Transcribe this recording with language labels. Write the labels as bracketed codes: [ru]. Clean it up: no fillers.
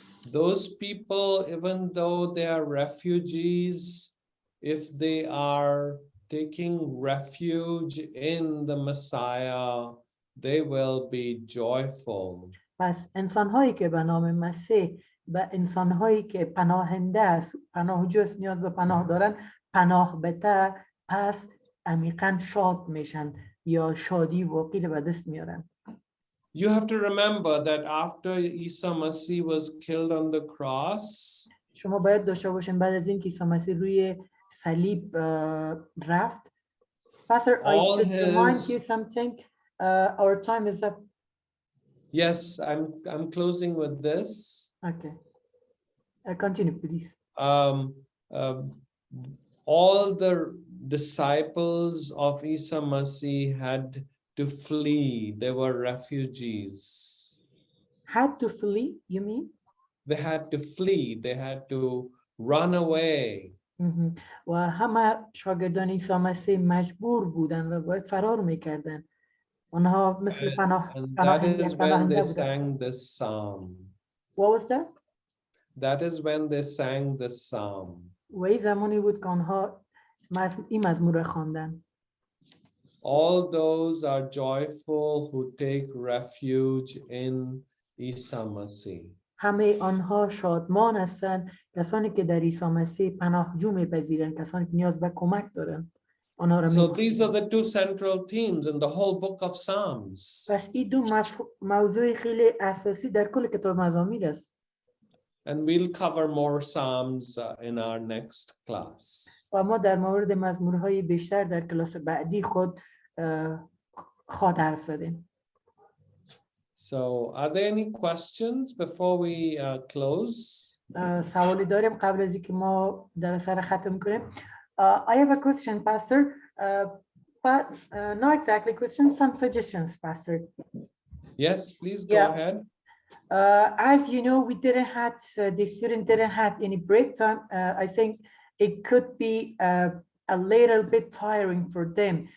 [en] those people, even though they are refugees, if they are taking refuge in the Messiah, they will be joyful. [fa] پس انسان‌هایی که به نام مسیح و انسان‌هایی که پناهنده است، پناهجو است، نیاز به پناه دارن، پناه بده، پس عمیقاً شاد میشن یا شادی واقعی رو به دست میارن. [en] You have to remember that after Isa Masih was killed on the cross, [fa] شما باید داشته باشین بعد از اینکه عیسی مسیح روی صلیب رفت. [en] Pastor, I all should remind his you something. Our time is up. yes, I'm closing with this. Okay. Continue, please. All the disciples of Isa Masih had to flee. They were refugees. Had to flee, you mean? They had to flee. They had to run away. [fa] و همه شاگردان عیسی مسیح مجبور بودن و باید فرار میکردن. اونها مثل [en] And that is when they [fa] پناهنده بودن. [en] sang this psalm. What was that? That is when they sang this psalm. [fa] و این زمانی بود که آنها این مزمور را خواندن. [en] All those are joyful who take refuge in Isa Masih. [fa] همه آنها شادمان هستند، کسانی که در عیسی مسیح پناهجو می‌پذیرند، کسانی که نیاز به کمک دارند. آنها را [en] So these are the two central themes in the whole book of Psalms. [fa] پس این دو موضوع خیلی اساسی در کل کتاب مزامیر است. [en] And we'll cover more Psalms in our next class. [fa] و ما در مورد مزمورهای بیشتر در کلاس بعدی خود حرف زدیم. [en] So are there any questions before we close? [fa] سوالی داریم قبل از اینکه ما در سر ختم کنیم. [en] I have a question, Pastor, but not exactly question, some suggestions, Pastor. Yes, please go ahead. As you know, we didn't have, the student didn't have any break time. I think it could be a little bit tiring for them.